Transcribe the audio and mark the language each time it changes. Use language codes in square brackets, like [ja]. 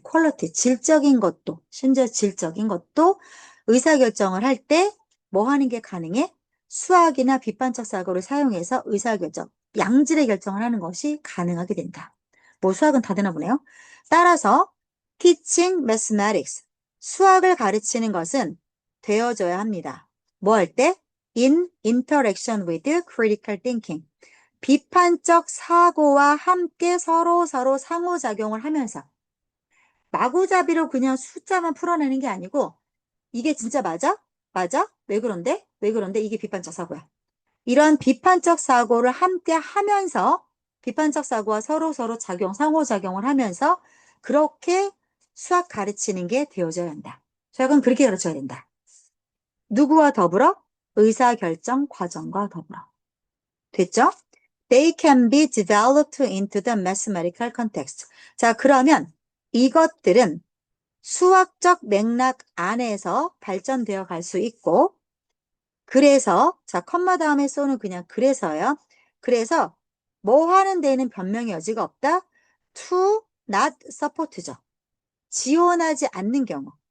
[ko] 퀄리티, 질적인 것도, 심지어 질적인 것도 의사결정을 할 때 뭐 하는 게 가능해? 수학이나 비판적 사고를 사용해서 의사결정, 양질의 결정을 하는 것이 가능하게 된다. 뭐 수학은 다 되나 보네요. 따라서 [en] teaching mathematics, [ko] 수학을 가르치는 것은 되어져야 합니다. 뭐 할 때? [en] in interaction with critical thinking. [ko] 비판적 사고와 함께 서로 상호작용을 하면서 마구잡이로 그냥 숫자만 풀어내는 게 아니고 이게 진짜 맞아? 맞아? 왜 그런데? 왜 그런데? 이게 비판적 사고야. 이런 비판적 사고를 함께 하면서 비판적 사고와 서로 상호작용을 하면서 그렇게 수학 가르치는 게 되어져야 한다. 수학은 그렇게 가르쳐야 된다. 누구와 더불어? 의사결정 과정과 더불어. 됐죠? [en] They can be developed into the mathematical context. [ko] 자, 그러면 이것들은 수학적 맥락 안에서 발전되어 갈 수 있고, 그래서, 자, 컴마 다음에 쏘는 그냥 그래서요. 그래서 뭐 하는 데에는 변명의 여지가 없다? [en] To not support [ko] 죠. 지원하지 않는 경우.